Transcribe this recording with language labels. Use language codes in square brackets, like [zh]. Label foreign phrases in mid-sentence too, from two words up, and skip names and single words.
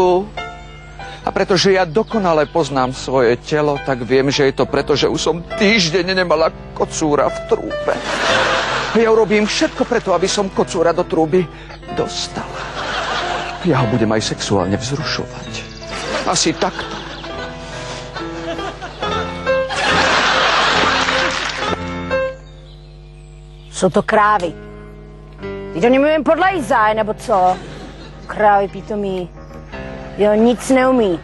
[sk] A pretože ja dokonale poznám svoje telo, tak viem, že je to preto, že už som týždeň nemala kocúra v trúbe. Ja urobím všetko preto, aby som kocúra do trúby dostala. Ja ho budem aj sexuálne vzrušovať. Asi takto. [cs] Jsou to krávy. Ty to nemůžeme podlejzaj, nebo co? Krávy pitomí. Jo, nic neumí.